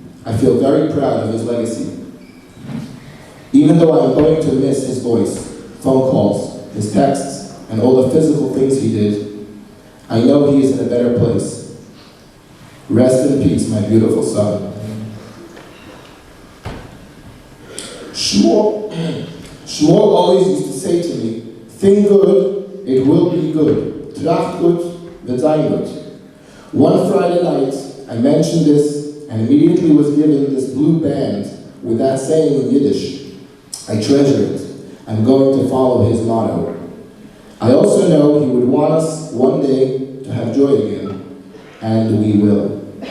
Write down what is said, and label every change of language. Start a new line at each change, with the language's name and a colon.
English: I feel very proud of his legacy. Even though I am going to miss his voice, phone calls, his texts, and all the physical things he did, I know he is in a better place. Rest in peace, my beautiful son. Shmuel always used to say to me, think good, it will be good.
Yiddish: Tracht gut, wird sein gut.
English: One Friday night, I mentioned this and immediately was given this blue band with that saying in Yiddish. I treasure it. I'm going to follow his motto. I also know he would want us one day to have joy again, and we will.